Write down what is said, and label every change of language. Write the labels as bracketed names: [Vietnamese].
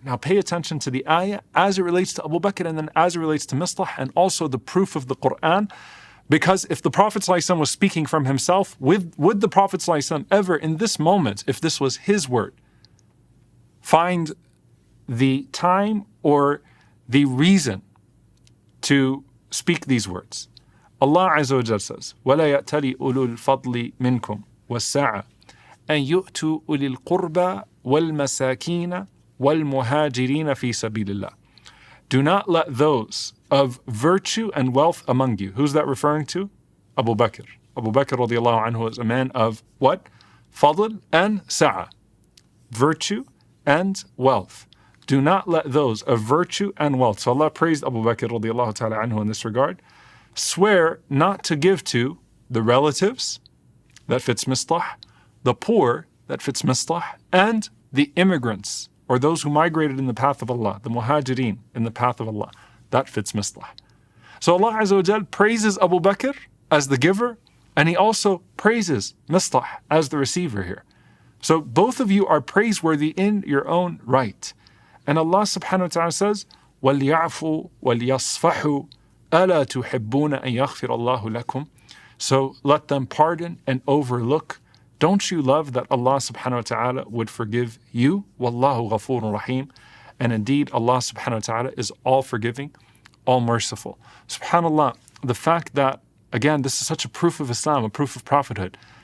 [English] Now pay attention to the ayah as it relates to Abu Bakr, and then as it relates to Mistah, and also the proof of the Qur'an. Because if the Prophet ﷺ was speaking from himself, would the Prophet ﷺ ever in this moment, if this was his word, find the time or the reason to speak these words? Allah Azza wa Jalla says, [Arabic] وَلَا يَأْتَلِ أُولُو الْفَضْلِ مِنْكُمْ وَالسَّعَةِ أَنْ يُؤْتُوا أُولِي الْقُرْبَى وَالْمَسَاكِينَ وَالْمُهَاجِرِينَ فِي سَبِيلِ اللَّهِ. [English] Do not let those of virtue and wealth among you. Who's that referring to? Abu Bakr. Abu Bakr radiallahu anhu is a man of what? Fadl and sa'a. Virtue and wealth. Do not let those of virtue and wealth. So Allah praised Abu Bakr radiallahu ta'ala anhu in this regard. Swear not to give to the relatives, that fits Mistah, the poor, that fits Mistah, and the immigrants, or those who migrated in the path of Allah, the Muhajireen in the path of Allah, that fits Mistah. So Allah Azza wa Jal praises Abu Bakr as the giver, and He also praises Mistah as the receiver here. So both of you are praiseworthy in your own right. And Allah subhanahu wa ta'ala says, [Arabic] وَلْيَعْفُوا وَلْيَصْفَحُوا أَلَا تُحِبُّونَ أَن يَغْفِرَ اللَّهُ لَكُمْ. [English] So let them pardon and overlook. Don't you love that Allah subhanahu wa ta'ala would forgive you? Wallahu ghafurun rahim. And indeed, Allah subhanahu wa ta'ala is all forgiving, all merciful. SubhanAllah, the fact that, again, this is such a proof of Islam, a proof of prophethood.